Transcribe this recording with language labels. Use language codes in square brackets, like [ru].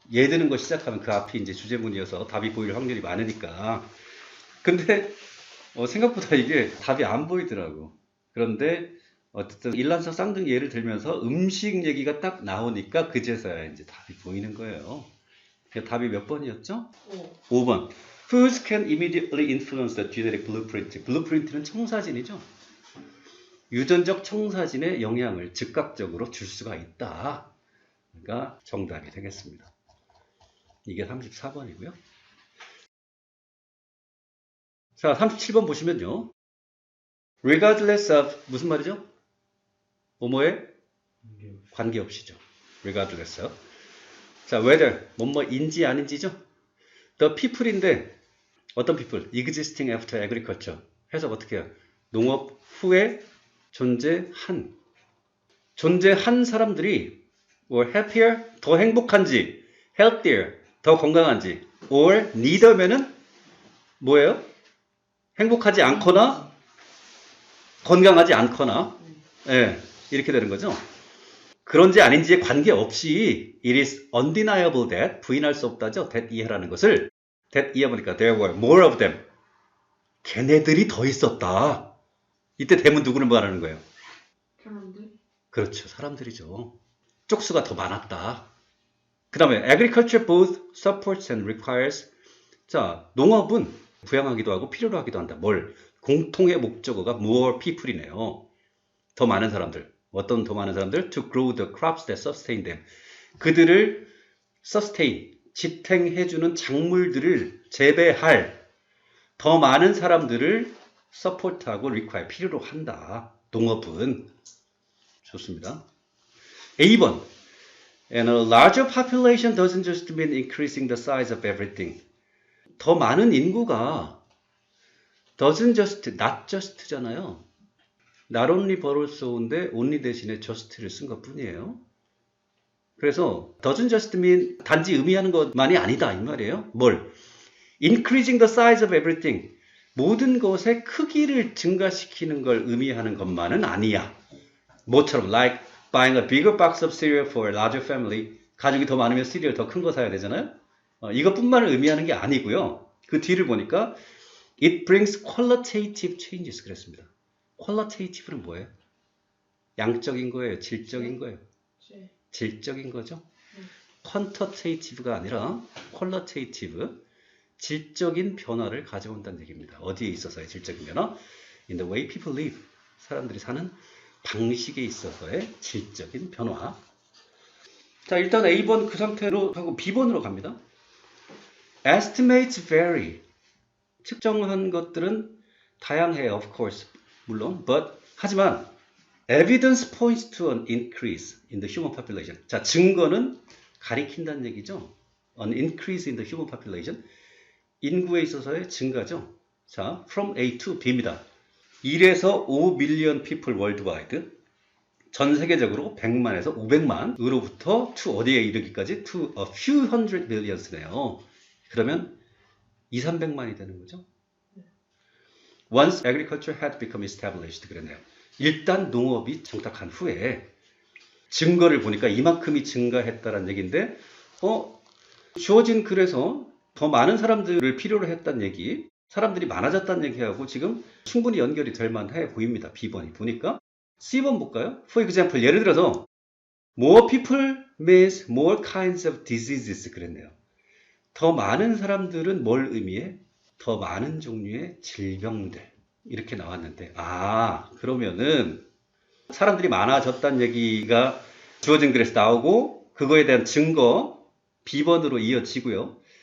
[ko] 예 드는 거 시작하면 그 앞이 이제 주제문이어서 답이 보일 확률이 많으니까. 근데 생각보다 이게 답이 안 보이더라고. 그런데 어쨌든 일란성 쌍둥이 예를 들면서 음식 얘기가 딱 나오니까 그제서야 이제 답이 보이는 거예요. 답이 몇 번이었죠? 5번. [en] Foods can immediately influence the genetic blueprint. [ko] blueprint는 청사진이죠. 유전적 청사진에 영향을 즉각적으로 줄 수가 있다. 그러니까 정답이 되겠습니다. 이게 34번이고요. 자, 37번 보시면요. Regardless of 무슨 말이죠? 뭐뭐에 관계없이죠. Regardless of. 자, whether 뭐뭐인지 아닌지죠. [en] The people인데 어떤 people? Existing after agriculture. [ko] 해석 어떻게 해요? 농업 후에 존재한 사람들이 or happier 더 행복한지, healthier 더 건강한지, or neither면은 뭐예요? 행복하지 않거나 건강하지 않거나 이렇게 되는 거죠. 그런지 아닌지에 관계없이 [en] it is undeniable that [ko] 부인할 수 없다죠. that 이해라는 것을 that 이해보니까 there were more of them. 걔네들이 더 있었다. 이때 대문 누구를 말하는 거예요? 사람들? 그렇죠. 사람들이죠. 쪽수가 더 많았다. 그 다음에 [en] agriculture both supports and requires. [ko] 자, 농업은 부양하기도 하고 필요로 하기도 한다. 뭘? 공통의 목적어가 more people이네요. 더 많은 사람들. 어떤 더 많은 사람들? [en] To grow the crops that sustain them. [ko] 그들을 sustain, 지탱해주는 작물들을 재배할 더 많은 사람들을 support하고 require, 필요로 한다. 농업은. 좋습니다. A번. [en] And a larger population doesn't just mean increasing the size of everything. [ko] 더 많은 인구가 doesn't just, not just잖아요. not only but also인데 only 대신에 just를 쓴 것 뿐이에요. 그래서 doesn't just mean 단지 의미하는 것만이 아니다 이 말이에요. 뭘? [en] Increasing the size of everything. [ko] 모든 것의 크기를 증가시키는 걸 의미하는 것만은 아니야. 뭐처럼 [en] like buying a bigger box of cereal for a larger family. [ko] 가족이 더 많으면 시리얼 더 큰 거 사야 되잖아요. 이것뿐만을 의미하는 게 아니고요. 그 뒤를 보니까 [en] it brings qualitative changes [ko] 그랬습니다. qualitative는 뭐예요? 양적인 거예요? 질적인 거예요? 질적인 거죠. quantitative가 아니라 qualitative, 질적인 변화를 가져온다는 얘기입니다. 어디에 있어서의 질적인 변화? [en] In the way people live. [ko] 사람들이 사는 방식에 있어서의 질적인 변화. 자, 일단 A번 그 상태로 하고 B번으로 갑니다. [en] Estimates vary. [ko] 측정한 것들은 다양해요, of course. 물론, [en] but [ko] 하지만 [en] evidence points to an increase in the human population. [ko] 자, 증거는 가리킨다는 얘기죠. [en] An increase in the human population. [ko] 인구에 있어서의 증가죠. [en] 자, from A to B 입니다. [ko] 1에서 5밀리언 people worldwide, 전 세계적으로 100만에서 500만으로부터 to 어디에 이르기까지 [en] to a few hundred millions [ko] 네요. 그러면 2, 300만이 되는 거죠. [en] Once agriculture had become established 그랬네요. [ko] 일단 농업이 정착한 후에 증거를 보니까 이만큼이 증가했다는 얘기인데 주어진 글에서 더 많은 사람들을 필요로 했다는 얘기, 사람들이 많아졌다는 얘기하고 지금 충분히 연결이 될 만해 보입니다. B번이 보니까. C번 볼까요? [en] For example, [ko] 예를 들어서 [en] more people means more kinds of diseases [ko] 그랬네요. 더 많은 사람들은 뭘 의미해? 더 많은 종류의 질병들 이렇게 나왔는데 그러면은 사람들이 많아졌다는 얘기가 주어진 글에서 나오고 그거에 대한 증거 B번으로 이어지고요.